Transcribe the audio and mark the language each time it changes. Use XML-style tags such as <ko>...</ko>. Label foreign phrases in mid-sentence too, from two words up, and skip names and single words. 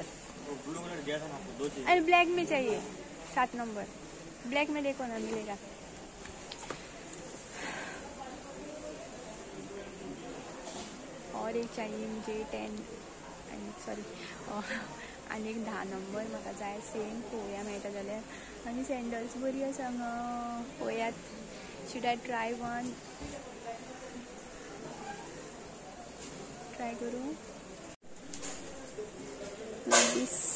<hi>ब्लू कलर दिया था ना आपको, 2 चाहिए. अरे ब्लैक में चाहिए 7 नंबर. ब्लैक में देखो ना मिलेगा. और एक चाहिए मुझे</hi> <kok>10 सॉरी आनी एक 10 नंबर म्हाका जाय सेम. पळोवया मेळटा जाल्यार. आनी सँडल्स बरी आसा हांगा पळयात.</kok> <en>should I try one?</en> <kok>ट्राय करूं दीस.</kok>